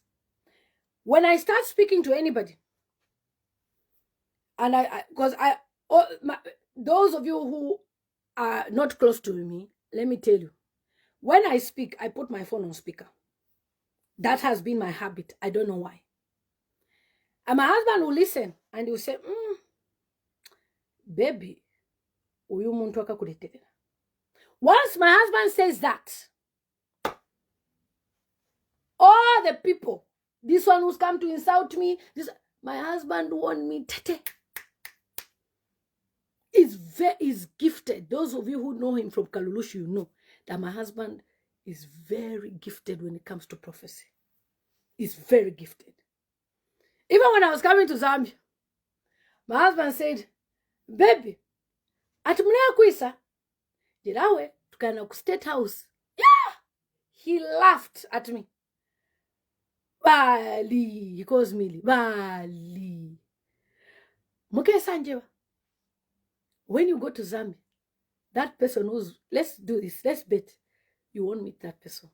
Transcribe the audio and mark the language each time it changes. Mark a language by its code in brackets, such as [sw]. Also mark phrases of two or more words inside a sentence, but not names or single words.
[en] When I start speaking to anybody, and those of you who are not close to me, let me tell you, when I speak, I put my phone on speaker. That has been my habit. I don't know why. And my husband will listen and he will say, [bem] baby, uyu muntu akakuleetera. [en] Once my husband says that, all the people, this one who's come to insult me, my husband warned me, Tete. He's gifted. Those of you who know him from Kalulush, you know that my husband is very gifted when it comes to prophecy. He's very gifted. Even when I was coming to Zambia, my husband said, baby, [bem] atumulea kuisa, jirawe, tukana ku State House. Yeah! [en] He laughed at me. Bali, he calls me Bali. Muke Sanjewa. When you go to Zambia, that person who's, let's do this, let's bet, you won't meet that person.